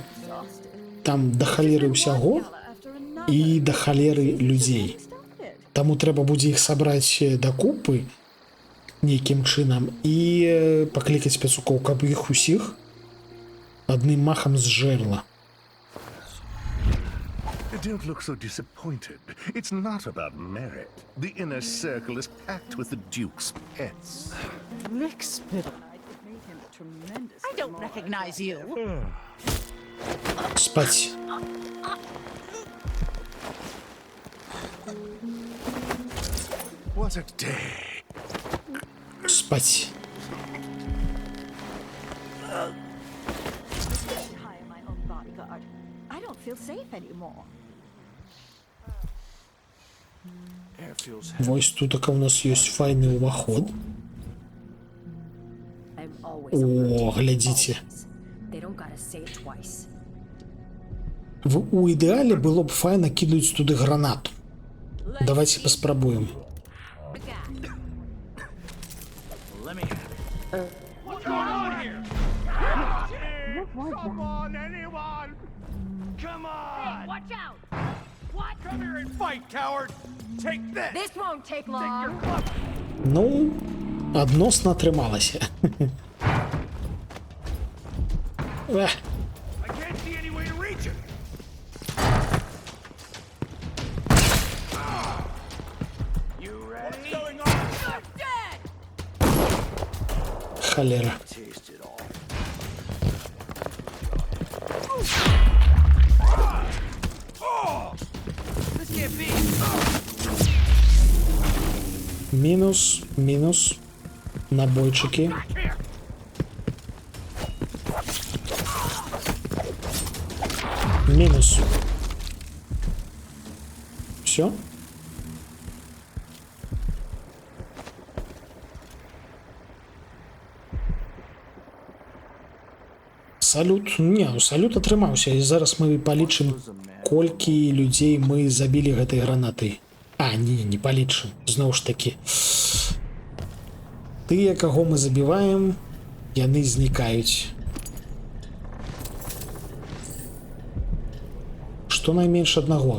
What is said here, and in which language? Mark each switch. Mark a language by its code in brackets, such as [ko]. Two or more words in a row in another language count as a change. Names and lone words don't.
[be] Там да халеры ўсяго і да халеры людзей. Таму трэба будзе іх сабраць дакупы нейкім чынам і паклікаць пацукоў, каб іх усіх адным махам зжэрла. [en] Don't look so disappointed. It's not about merit. The inner circle is packed with the Duke's pets. Rick Spittle. I don't recognize you. Спать. What a day. Спать. I don't feel safe anymore. [be] Вось тут у нас ёсць файны ўваход. О, глядзіце. У ідэале было б файна кідаць туды гранату. Давайте паспрабуем. [en] Come on, anyone! Come on! Hey, watch out! What? Come here and fight, coward! Take this! This won't take long. [be] Ну, адносна атрымалася. [en] I can't see any way to reach it. You ready? What's going on? You're dead! [be] Холера. Мінус, мінус. Набойчики. Мінус. Все? Салют. Не, салют атрымаўся. І зараз мы палічым, колькі людзей мы забілі гэтай гранатай. А, не палічым. Зноў ж такі. Тыя, каго мы забіваем, яны знікаюць. Што найменш аднаго?